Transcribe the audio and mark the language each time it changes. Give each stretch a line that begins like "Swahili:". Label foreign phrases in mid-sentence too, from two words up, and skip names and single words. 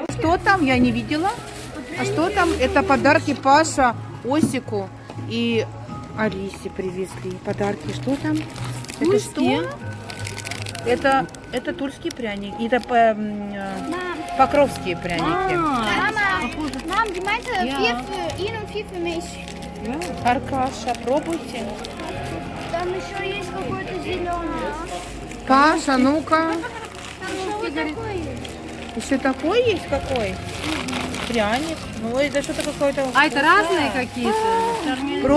Russian: Что там? Я не видела. А что там? Это подарки Паша, Осику и Алисе привезли. Подарки. Что там? Это что? Это тульские пряники. Это покровские пряники.
German: Mom, die meinte 4 für ihn und 4 für mich.
Russian: Аркаша, пробуйте. Там еще есть какой-то зеленый. Паша, ну-ка. Там еще вот такой есть. Еще такой есть какой? Пряник. Ну, это что-то какое-то... А это разные какие-то?